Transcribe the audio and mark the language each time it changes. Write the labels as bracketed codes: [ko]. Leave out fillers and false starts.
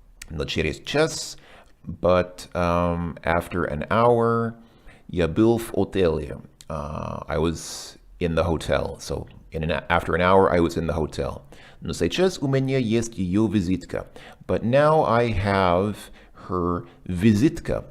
[ru] Но через час, [en] but after an hour, [ru] я был в отеле. [en] I was in the hotel. So after an hour, I was in the hotel. [ru] Но сейчас у меня есть ее визитка. [en] But now I have her визитка.